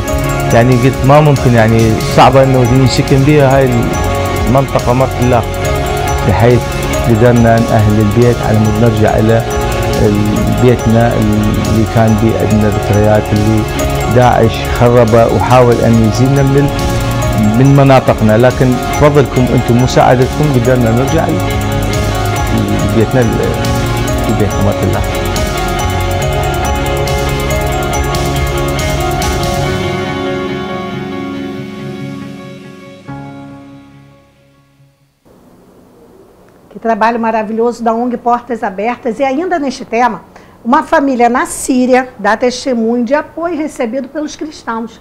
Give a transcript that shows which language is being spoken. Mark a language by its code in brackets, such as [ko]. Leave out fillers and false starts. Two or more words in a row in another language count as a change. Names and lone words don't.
[ar] يعني قلت ما ممكن، يعني صعبة إنه نسكن بها هاي المنطقة مرت الله، بحيث قدرنا نأهل البيت على مود نرجع إلى بيتنا اللي كان بيه عندنا ذكريات، اللي داعش خربه وحاول أن يزيلنا من مناطقنا، لكن بفضلكم أنتم مساعدتكم قدرنا نرجع لبيتنا لبيت أمة الله. [pt] Que trabalho maravilhoso da ONG Portas Abertas. E ainda neste tema, uma família na Síria dá testemunho de apoio recebido pelos cristãos.